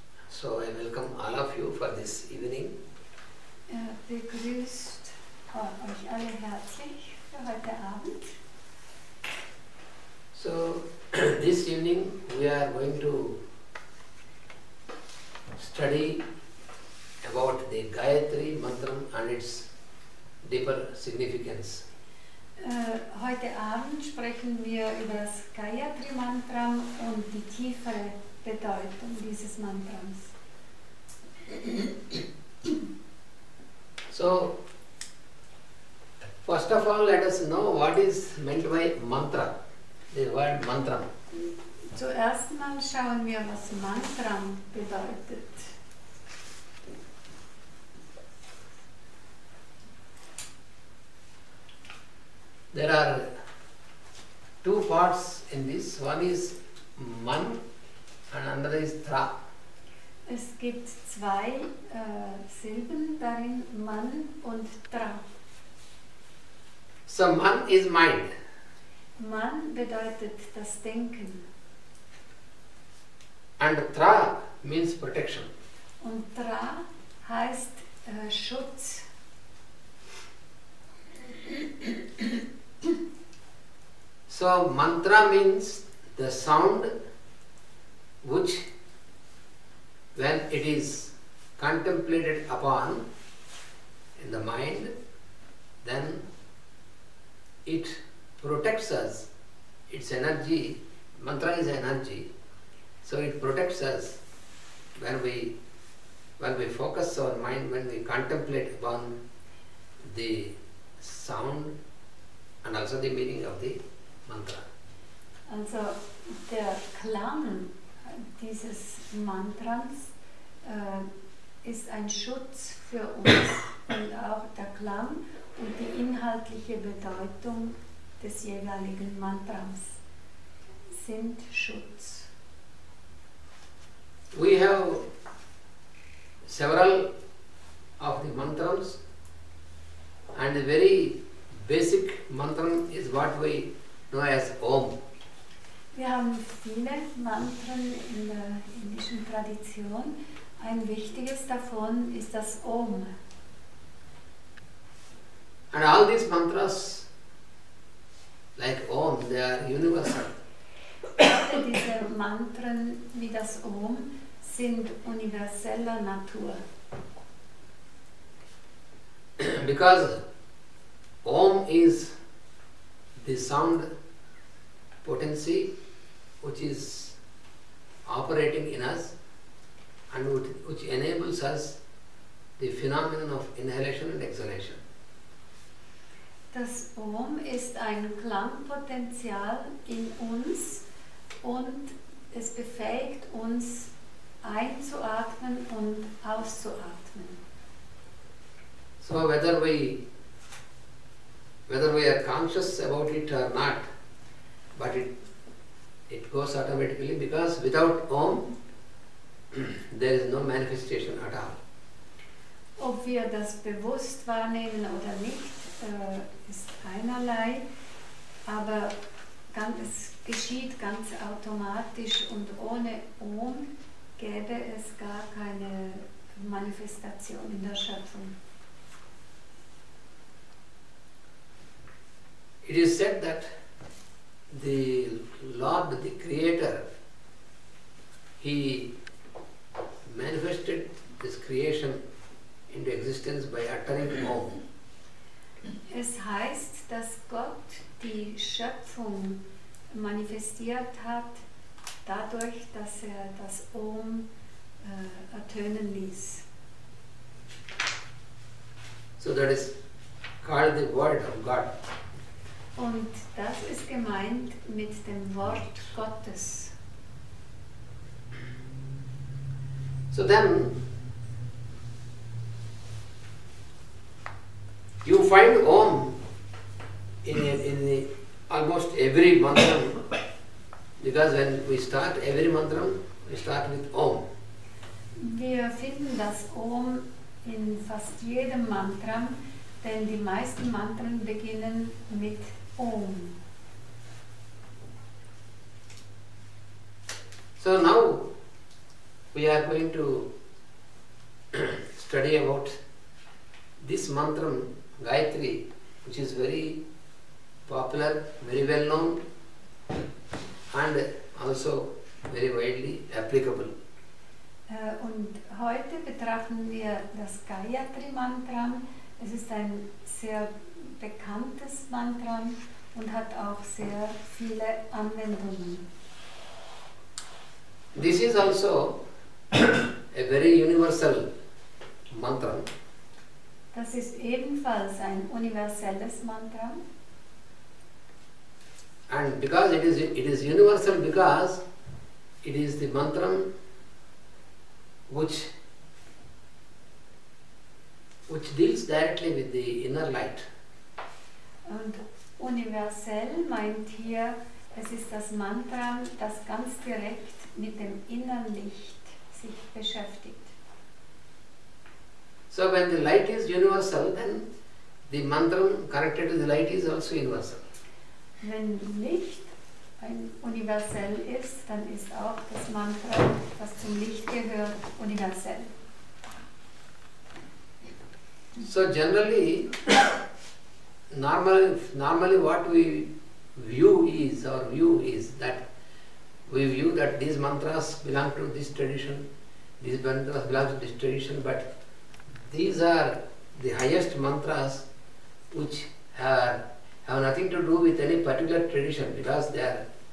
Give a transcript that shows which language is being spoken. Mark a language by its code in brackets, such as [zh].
[en] So I welcome all of you for this evening. [de] Begrüßt euch alle herzlich für heute Abend. [en] So this evening we are going to study about the Gayatri mantra and its deeper significance. [de] Heute Abend sprechen wir über das Gayatri Mantra und die tiefere Bedeutung dieses Mantrams. [en] So first of all, let us know what is meant by mantra, the word mantra. [de] Zuerst mal schauen wir, was Mantram bedeutet. [en] There are two parts in this. One is man and another is tra. [de] Es gibt zwei Silben darin, Man und Tra. [en] So man is mind. [de] Man bedeutet das Denken [en] And tra means protection. [de] und Tra heißt Schutz. [en] So mantra means the sound which, when it is contemplated upon in the mind, then it protects us. Its energy, mantra is energy, so it protects us when we focus our mind, when we contemplate upon the sound and also the meaning of the mantra. [de] Also der Klang dieses Mantrams ist ein Schutz für uns und auch der Klang und die inhaltliche Bedeutung des jeweiligen Mantrams sind Schutz. [en] We have several of the mantras, and the very basic mantra is what we know as Om. [de] Wir haben viele Mantren in der indischen Tradition. Ein wichtiges davon ist das Om. [en] And all these mantras, like Om, they are universal. [de] Alle diese Mantren wie das Om sind universeller Natur. [en] Because Om is the sound potency which is operating in us and which enables us the phenomenon of inhalation and exhalation. [de] Das Om ist ein Klangpotenzial in uns und es befähigt uns einzuatmen und auszuatmen. [en] So whether we are conscious about it or not, but it goes automatically, because without Om there is no manifestation at all. [de] Ob wir das bewusst wahrnehmen oder nicht, ist einerlei, aber es geschieht ganz automatisch und ohne Om gäbe es gar keine Manifestation in der Schöpfung. [en] It is said that the Lord, the Creator, He manifested this creation into existence by uttering Om. [de] Es heißt, dass Gott die Schöpfung manifestiert hat, dadurch, dass er das Om ertönen ließ. [en] So that is called the Word of God. [de] Und das ist gemeint mit dem Wort Gottes. [en] So then, you find Om in almost every mantram, because when we start every mantram, we start with Om. [de] Wir finden das Om in fast jedem Mantram, denn die meisten Mantren beginnen mit Om. [en] So now we are going to study about this mantram, Gayatri, which is very popular, very well known, and also very widely applicable. [de] Und heute betrachten wir das Gayatri-Mantram. Es ist ein sehr bekanntes Mantram und hat auch sehr viele Anwendungen. [en] This is also a very universal mantra. [de] Das ist ebenfalls ein universelles Mantram. [en] And because it is universal, because it is the mantram which deals directly with the inner light. [de] Und universell meint hier, es ist das Mantram, das ganz direkt mit dem inneren Licht sich beschäftigt. [en] So when the light is universal, then the mantram connected to the light is also universal. [de] Wenn Licht universell ist, dann ist auch das Mantra, das zum Licht gehört, universell. [en] So generally, normally what we view is that we view that these mantras belong to this tradition, these mantras belong to this tradition, but these are the highest mantras which have nothing to do with any particular tradition, because they are